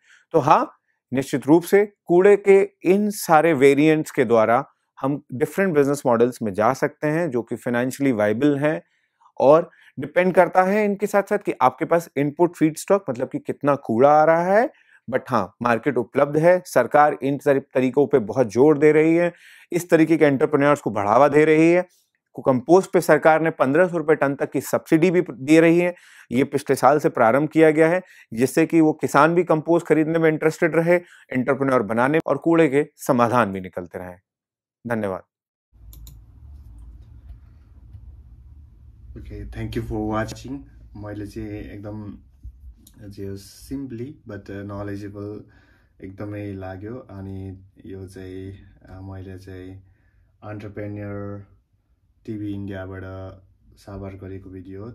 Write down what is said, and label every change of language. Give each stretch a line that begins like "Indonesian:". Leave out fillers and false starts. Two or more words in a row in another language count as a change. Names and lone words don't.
Hindi: तो हाँ, निश्चित रूप से कूड़े के इन सारे वेरिएंट्स के द्वारा हम
English: different business models
Hindi: में जा सकते हैं जो कि
English: financially viable
Hindi: हैं, और डिपेंड करता है इनके साथ साथ कि आपके पास
English: input feed stock
Hindi: मतलब कि कितना कूड़ा आ रहा है, बट हाँ, मार्केट उपलब्ध है, सरकार इन तरीकों पे बहुत जोर दे रही है, इस तरीके के एंटरप्रेन्योर्स को बढ़ावा दे रही है। कंपोस्ट पे सरकार ने 1500 रुपए टन तक की सब्सिडी भी दे रही है। ये पिछले साल से प्रारंभ किया गया है, जिससे कि वो किसान भी कंपोस्ट खरीदने में इंटरेस्टेड रहे, एंटरप्रेन्योर बनाने और कूड़े के समाधान भी निकलते रहे। धन्यवाद।
English: Okay, thank you for watching.
Nepali: मैले चाहिँ एकदम जे
English: simply but knowledgeable
Nepali: एकदमै लाग्यो। अनि यो चाहिँ मैले चाहिँ एन्टरप्रेन्योर टिभी इन्डियाबाट साभार गरेको भिडियो हो।